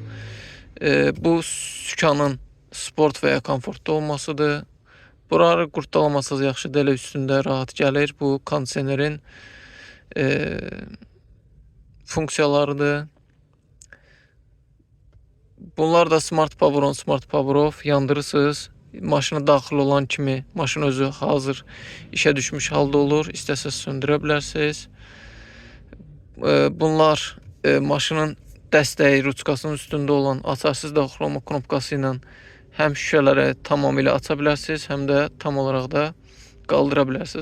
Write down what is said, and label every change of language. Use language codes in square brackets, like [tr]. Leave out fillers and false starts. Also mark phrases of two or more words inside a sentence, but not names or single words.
[az] Bu sükanın sport və ya komfortda olmasıdır. Buraları qurtdalamasınız, yaxşı dələ üstündə rahat gəlir. Bu kondisionerin funksiyalarıdır. Bunlar da [en] smart power on, smart power off [az] yandırırsınız. Maşına daxil olan kimi maşın özü hazır işə düşmüş halda olur. İstəsəz söndürə bilərsiniz. Bunlar maşının dəstəyi ruçkasının üstündə olan açarsız daxil olma knopkası ilə həm şüşələri tamamilə aça bilərsiniz, həm də tam olaraq da qaldıra bilərsiniz.